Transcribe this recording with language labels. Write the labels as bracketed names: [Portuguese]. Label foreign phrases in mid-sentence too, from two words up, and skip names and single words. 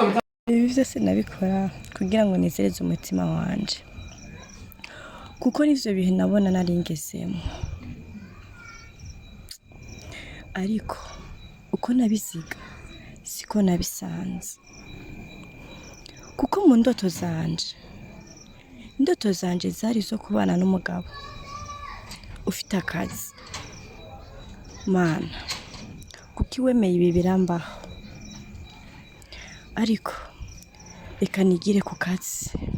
[Rundi] ibi byose nabikora kugira ngo nezereze umutima wanje kuko nivyo bihe nabona naringezemo ariko uko nabiziga siko nabisanze kuko mu ndoto zanje zari zo kubana n'umugabo ufite akazi mana kuko iwemeye ibi birambaho ariko reka nigire ku kazi